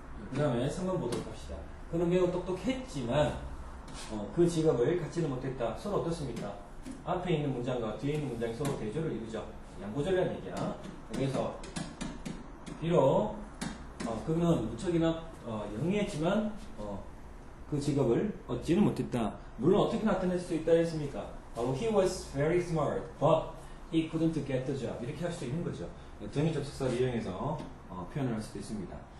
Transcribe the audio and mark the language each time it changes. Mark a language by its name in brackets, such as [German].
[Korean] 그 다음에 3번 보도록 합시다. 그는 매우 똑똑했지만 그 직업을 갖지는 못했다. 서로 어떻습니까? 앞에 있는 문장과 뒤에 있는 문장이 서로 대조를 이루죠. 양보절이라는 얘기야. 그래서 비록 그는 무척이나 영리했지만 그 직업을 얻지는 못했다. 물론 어떻게 나타낼 수 있다 했습니까? 바로 [English] he was very smart, but he couldn't get the job. [Korean] 이렇게 할 수도 있는 거죠. 등위 접속사를 이용해서 표현을 할 수도 있습니다.